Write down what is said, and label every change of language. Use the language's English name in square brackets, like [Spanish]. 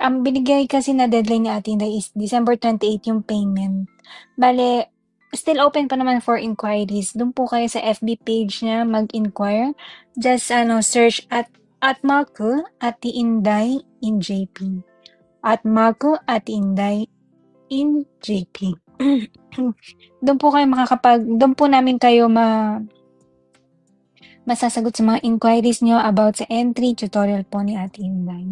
[Filipino] Ang binigay kasi na deadline ni Ate Inday is December 28 yung payment. [English] Bale, still open [Filipino] pa naman [English] for inquiries. [Filipino] Doon po kayo sa FB page niya mag-inquire. [English] Just search at Marco Ate Inday in JP. At Marco Ate Inday in JP. [Filipino] Doon po namin kayo masasagot sa mga inquiries nyo about sa entry tutorial po ni Ate Inday.